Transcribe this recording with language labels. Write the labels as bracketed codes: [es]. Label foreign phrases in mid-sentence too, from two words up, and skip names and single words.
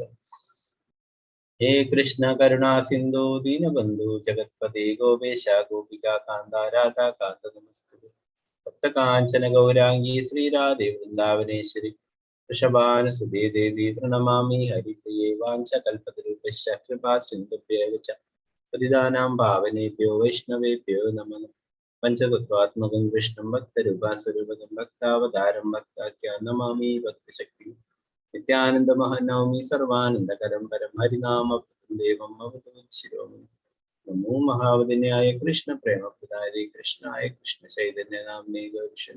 [sa] ഹേ കൃഷ്ണ കരുണാ സിന്ധു ദീനബന്ധു ജഗത്പതേ ഗോപേശ ഗോപികാ കാന്ത രാധാ കാന്ത നമസ്കുരു. ഭക്തകാഞ്ചന ഗൗരാംഗീ ശ്രീരാധേ വൃന്ദാവനേശ്വരി വൃഷഭാനുസുതേ ദേവി പ്രണമാമി ഹരിപ്രിയേ. വാഞ്ചകൽപതരുഭ്യശ്ച കൃപാ സിന്ധുഭ്യൈവ ച പതിതാനാം പാവനേഭ്യോ വൈഷ്ണവേഭ്യോ നമഃ. പഞ്ചതത്വാത്മകം കൃഷ്ണം ഭക്തരൂപാസ്വരൂപകം ഭക്താവതാരം ഭക്താഖ്യാൻ നമാമി ഭക്തശക്തി. നിത്യാനന്ദമഹനൗമി സർവാനന്ദകരം പരം ഹരിനാമപ്രദം ദേവം അവതരിശിരോമണി. നമോ മഹാവദന്യായ കൃഷ്ണ പ്രേമപ്രദായ കൃഷ്ണായ കൃഷ്ണ ചൈതന്യ നാമ്നേ ഗൗരിശനു.